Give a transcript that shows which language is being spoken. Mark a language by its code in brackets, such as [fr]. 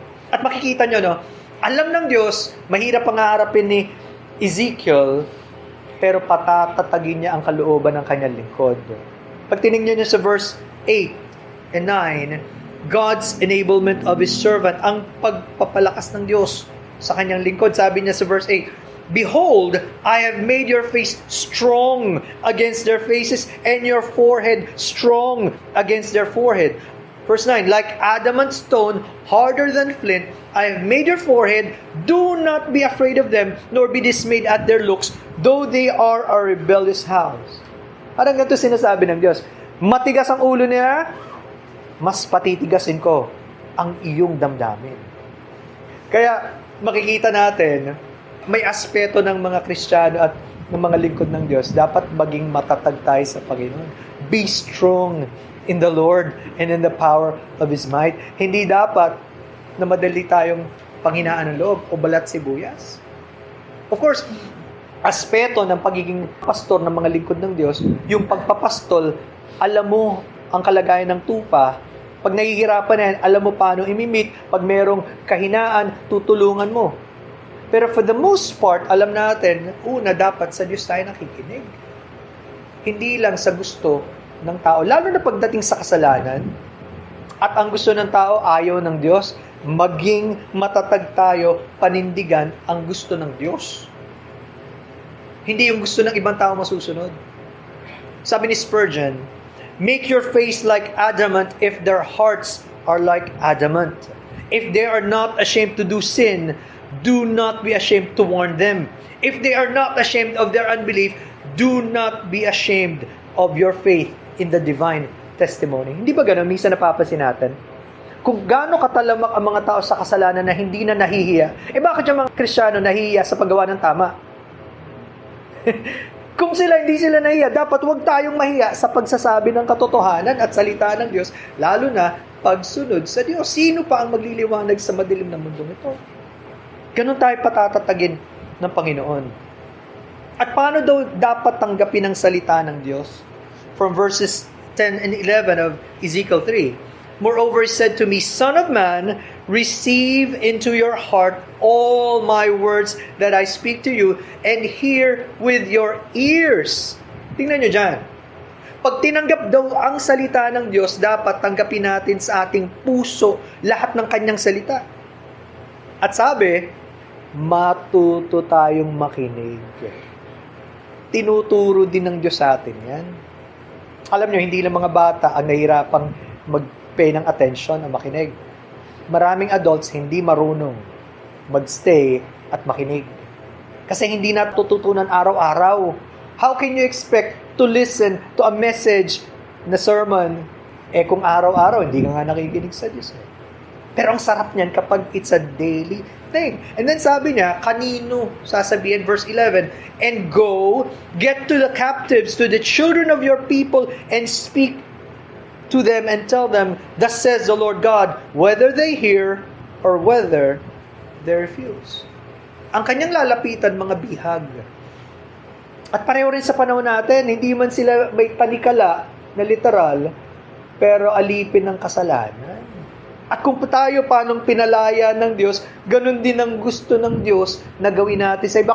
[tl] At makikita nyo, no, alam ng Diyos, mahirap pangarapin ni Ezekiel, pero patatatagin niya ang kalooban ng kanyang lingkod. Pag tinignan niyo sa verse 8 and 9, [en] God's enablement of His servant, [tl] ang pagpapalakas ng Diyos sa kanyang lingkod. Sabi niya sa verse 8, [en] Behold, I have made your face strong against their faces, and your forehead strong against their forehead. Verse 9, Like adamant stone, harder than flint, I have made your forehead. Do not be afraid of them, nor be dismayed at their looks, though they are a rebellious house. [tl] Parang ganito sinasabi ng Diyos, matigas ang ulo niya, mas patitigasin ko ang iyong damdamin. Kaya makikita natin, may aspeto ng mga Kristiyano at ng mga lingkod ng Diyos, dapat maging matatag tayo sa Panginoon. [en] Be strong in the Lord and in the power of His might. [tl] Hindi dapat na madali tayong panghinaan ng loob o balat sibuyas. Of course, aspeto ng pagiging pastor ng mga lingkod ng Diyos, yung pagpapastol, alam mo ang kalagayan ng tupa. Pag nahihirapan na yan, alam mo paano imimit. Pag merong kahinaan, tutulungan mo. Pero for the most part, alam natin, una, dapat sa Diyos tayo nakikinig. Hindi lang sa gusto ng tao. Lalo na pagdating sa kasalanan, at ang gusto ng tao, ayaw ng Diyos, maging matatag tayo, panindigan ang gusto ng Diyos. Hindi yung gusto ng ibang tao masusunod. [en] Sabi ni Spurgeon, Make your face like adamant if their hearts are like adamant. If they are not ashamed to do sin, do not be ashamed to warn them. If they are not ashamed of their unbelief, do not be ashamed of your faith in the divine testimony. [tl] Hindi ba gano'n? Minsan napapansin natin. Kung gaano katalamak ang mga tao sa kasalanan na hindi na nahihiya, bakit yung mga Kristiyano nahihiya sa paggawa ng tama? Kung hindi sila nahiya, dapat huwag tayong mahiya sa pagsasabi ng katotohanan at salita ng Diyos, lalo na pagsunod sa Diyos. Sino pa ang magliliwanag sa madilim na mundong ito? Ganun tayo patatatagin ng Panginoon. At paano daw dapat tanggapin ang salita ng Diyos? [en] From verses 10 and 11 of Ezekiel 3. Moreover, he said to me, Son of man, receive into your heart all my words that I speak to you, and hear with your ears. [tl] Tingnan nyo dyan. Pag tinanggap daw ang salita ng Diyos, dapat tanggapin natin sa ating puso lahat ng kanyang salita. At sabi, matuto tayong makinig. Tinuturo din ng Diyos sa atin yan. Alam nyo, hindi lang mga bata ang nahihirapang mag-pay ng attention o makinig. Maraming adults hindi marunong mag-stay at makinig. Kasi hindi natututunan araw-araw. [en] How can you expect to listen to a message [tl] na sermon kung araw-araw hindi ka nga nakikinig sa Diyos? Pero ang sarap niyan kapag [en] it's a daily thing. And then [tl] sabi niya, kanino sasabihin, [en] verse 11, and go, get to the captives, to the children of your people, and speak to them and tell them, thus says the Lord God, whether they hear or whether they refuse. [tl] Ang kanyang lalapitan, mga bihag. At pareho rin sa panahon natin, hindi man sila may panikala na literal, pero alipin ng kasalanan. At kung tayo paanong pinalaya ng Diyos, ganun din ang gusto ng Diyos na gawin natin sa iba.